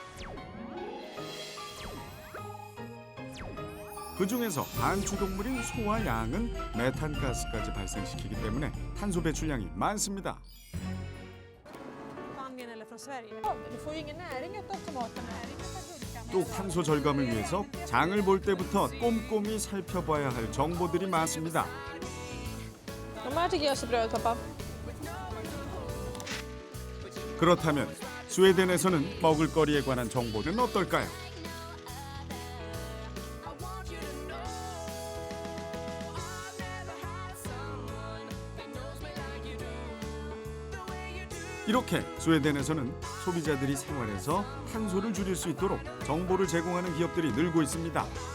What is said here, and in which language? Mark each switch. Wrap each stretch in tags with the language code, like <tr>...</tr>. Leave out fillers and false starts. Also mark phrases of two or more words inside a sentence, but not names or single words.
<ko>그중에서 반추동물인 소와 양은 메탄가스까지 발생시키기 때문에 탄소 배출량이 많습니다. 또 탄소 절감을 위해서 장을 볼 때부터 꼼꼼히 살펴봐야 할 정보들이 많습니다.</ko> <sv>De här tycker jag ser bra ut, pappa.</sv> <ko>그렇다면 스웨덴에서는 먹을거리에 관한 정보는 어떨까요? 이렇게 스웨덴에서는 소비자들이 생활에서 탄소를 줄일 수 있도록 정보를 제공하는 기업들이 늘고 있습니다.</ko>